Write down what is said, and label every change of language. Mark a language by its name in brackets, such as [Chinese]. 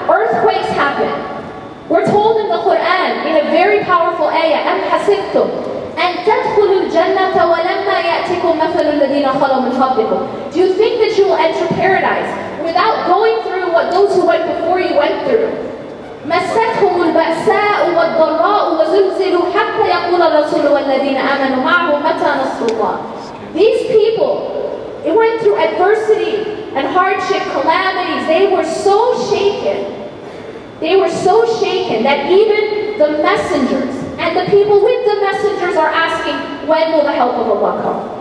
[English] Earthquakes happen. We're told in the Quran, in a very powerful ayah, [Arabic] أَمْ حَسِبْتُمْ أَنْ تَدْخُلُوا الْجَنَّةَ وَلَمَّا يَأْتِكُمْ مَثَلُ الَّذِينَ خَلَوْا مِنْ قَبْلِكُمْ. [English] Do you think that you will enter paradise without going through what those who went before you went through? [Arabic] مستهم البأساء والضراء وزلزلوا حتى يقول الرسول والذين آمنوا معه متى نصر الله. [English] These people, it went through adversity and hardship, calamities. They were so shaken. They were so shaken that even the messengers and the people with the messengers are asking, when will the help of Allah come?